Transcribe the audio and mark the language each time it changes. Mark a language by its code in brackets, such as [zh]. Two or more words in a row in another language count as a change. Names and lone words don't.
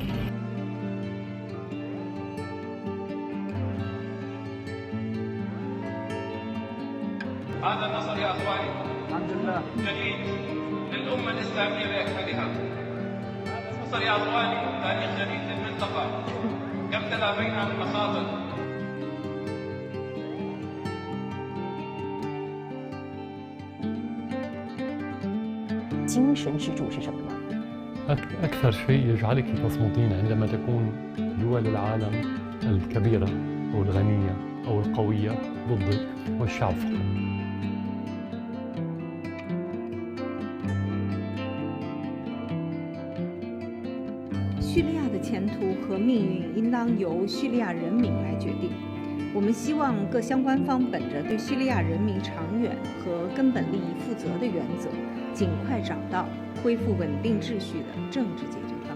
[ar] هذا النصر يا اخواني الحمد لله جديد للامه الاسلاميه باكملها. هذا النصر يا اخواني تاريخ جديد للمنطقه كم تلاقينا من مخاطر. [zh] 精神支柱是什么呢？ أكثر شيء يجعلك تصمتين عندما تكون دول العالم الكبيرة أو الغنية أو القوية ضدك والشعب فقط. 叙利亚的前途和命运应当由叙利亚人民来决定。我们希望各相关方本着对叙利亚人民长远和根本利益负责的原则，尽快找到恢复稳定秩序的政治解决